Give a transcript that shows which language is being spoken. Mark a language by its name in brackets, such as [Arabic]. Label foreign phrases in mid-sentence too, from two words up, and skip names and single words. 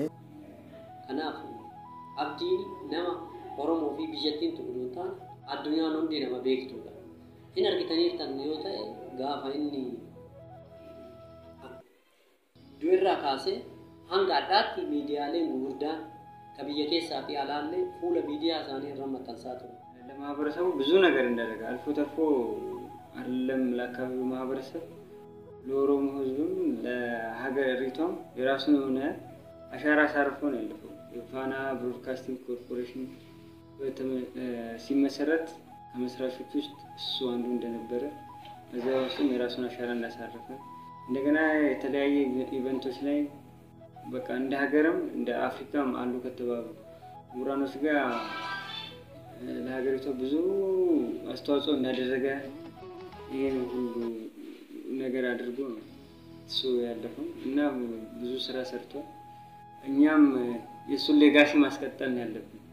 [Oromo] Kanaaf Abdiin nama Oromoo fi biyyattiin tuquun taane addunyaan hundi nama beektuudha. Hin argitaniirtan yoo ta'e gaafa inni du'irraa kaasee hanga addaatti miidiyaaleen gurguddaan ከብየ keessaa fi alaallee fuula miidiyaa isaanii irra maxxansaa ture. [Amharic] ለማህበረሰቡ ብዙ ነገር እንዳደረገ አልፎ ተርፎ አይደለም ለአካባቢው ማህበረሰብ ለኦሮሞ ህዝብም ለሀገሪቷም የራሱን የሆነ አሻራ አሳርፎ ነው ያለፈው። የፋና ብሮድካስቲንግ ኮርፖሬሽን ሲመሰረት ከመስራቾች ውስጥ እሱ አንዱ እንደነበረ እዛው ውስጥም የራሱን አሻራ እንዳሳረፈ እንደገና የተለያየ ኢቨንቶች ላይ በቃ እንደ ሀገርም እንደ አፍሪካም አሉ ከተባሉ ምሁራኖች ጋር ለሀገሪቷ ብዙ አስተዋጽኦ እንዳደረገ ይሄን ሁሉ ነገር አድርጎ ነው እሱ ያለፈው እና ብዙ ስራ ሰርቷል። እኛም የሱን ሌጋሲ ማስቀጠል ነው ያለብን።